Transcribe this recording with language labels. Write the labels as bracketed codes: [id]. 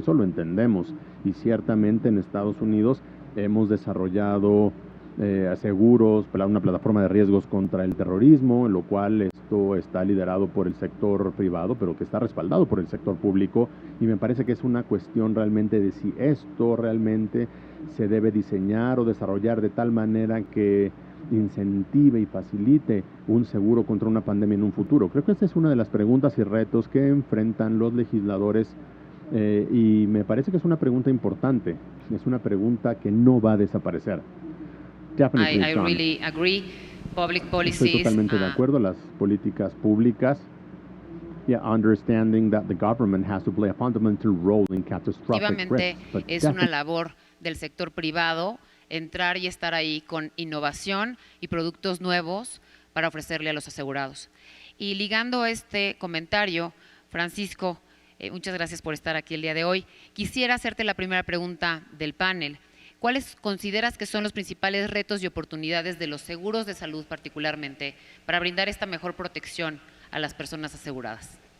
[es] Eso lo entendemos, y ciertamente en Estados Unidos hemos desarrollado seguros para una plataforma de riesgos contra el terrorismo, en lo cual esto está liderado por el sector privado, pero que está respaldado por el sector público, y me parece que es una cuestión realmente de si esto realmente se debe diseñar o desarrollar de tal manera que incentive y facilite un seguro contra una pandemia en un futuro. Creo que esta es una de las preguntas y retos que enfrentan los legisladores, y me parece que es una pregunta importante, es una pregunta que no va a desaparecer. [en] I really agree. Public policies. [es] Estoy totalmente de acuerdo. Las políticas públicas, [en] understanding that the government has to play a fundamental role in catastrophic risks. [es] Es una labor del sector privado entrar y estar ahí con innovación y productos nuevos para ofrecerle a los asegurados. Y ligando este comentario, Francisco, muchas gracias por estar aquí el día de hoy. Quisiera hacerte la primera pregunta del panel. ¿Cuáles consideras que son los principales retos y oportunidades de los seguros de salud particularmente para brindar esta mejor protección a las personas aseguradas?